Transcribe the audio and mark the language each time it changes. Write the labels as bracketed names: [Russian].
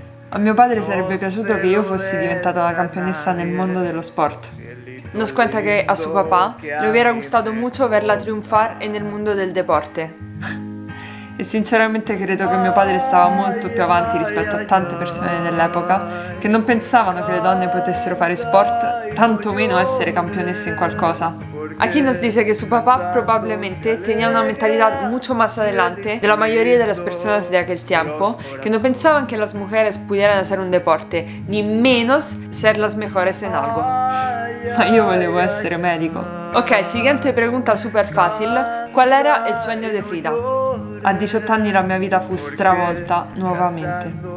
[Italian] A mio padre sarebbe piaciuto che io fossi diventata una campionessa nel mondo dello sport. [Spanish] Nos cuenta que a su papá le hubiera gustado mucho verla triunfar en el mundo del deporte. [Italian] E sinceramente credo che mio padre stava molto più avanti rispetto a tante persone dell'epoca che non pensavano che le donne potessero fare sport, tanto meno essere campionesse in qualcosa. [Spanish] Aquí nos dice que su papá probablemente tenía una mentalidad mucho más adelante de la mayoría de las personas de aquel tiempo, que no pensaban que las mujeres pudieran hacer un deporte, ni menos ser las mejores en algo. [Italian] Ma io volevo essere medico. [Spanish] Ok, siguiente pregunta super fácil. ¿Cuál era el sueño de Frida? [Italian] A 18 anni la mia vita fu stravolta nuovamente.